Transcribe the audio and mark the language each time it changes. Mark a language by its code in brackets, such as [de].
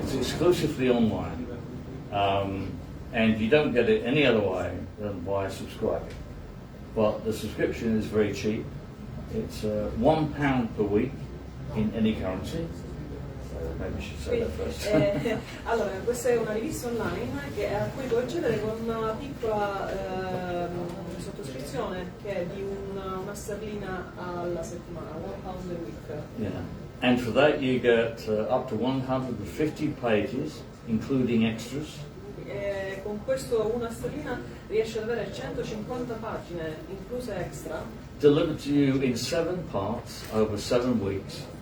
[en] It's exclusively online, and you don't get it any other way than by subscribing. But the subscription is very cheap. It's £1 per week in any currency. Maybe I should say that first. [it] Allora, questa è una rivista online a cui puoi accedere con una piccola sottoscrizione che è di una sterlina alla settimana, [en] £1 a week. Yeah. And for that you get up to 150 pages, including extras. [it] Con questo una sterlina riesci ad avere 150 pagine, incluse extra. [en] Delivered to you in 7 parts over 7 weeks.